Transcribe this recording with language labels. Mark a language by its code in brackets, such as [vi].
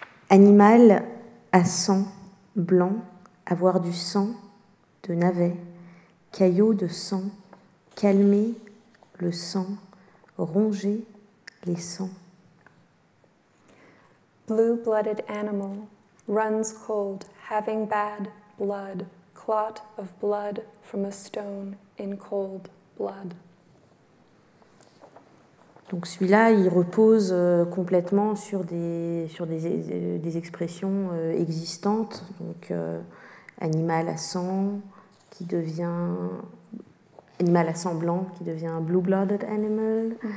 [fr] Animal à sang blanc, avoir du sang de navet, caillot de sang, calmer le sang, ronger les sangs. [en] Blue-blooded animal, runs cold, having bad blood, clot of blood from a stone in cold blood. [fr] Donc celui-là, il repose complètement sur des expressions existantes. Donc animal à sang qui devient animal à sang blanc qui devient [en] blue-blooded animal.